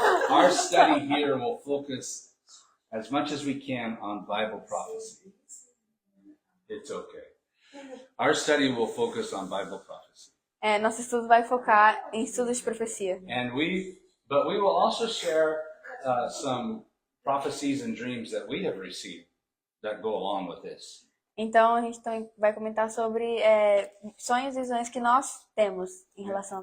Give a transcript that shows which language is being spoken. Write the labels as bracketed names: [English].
[English] our study here will focus as much as we can on Bible prophecy. It's okay. Our study will focus on Bible prophecy. [Portuguese] Nosso estudo vai focar em estudos de profecia. [English] But we will also share some prophecies and dreams that we have received that go along with this. [Portuguese] Então a gente também vai comentar sobre sonhos e visões que nós temos em relação à